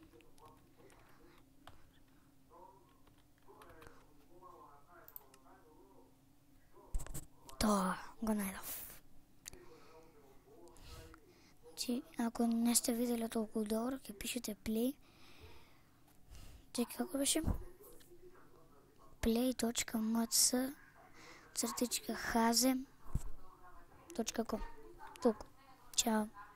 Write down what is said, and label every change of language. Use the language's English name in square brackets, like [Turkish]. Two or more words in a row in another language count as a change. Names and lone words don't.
[Macedonian] Тоа го најдов. Значи, ако не сте видели толку добро, ќе пишете play. Чекай, како беше? play.mc/haze.com. Толку. Чао.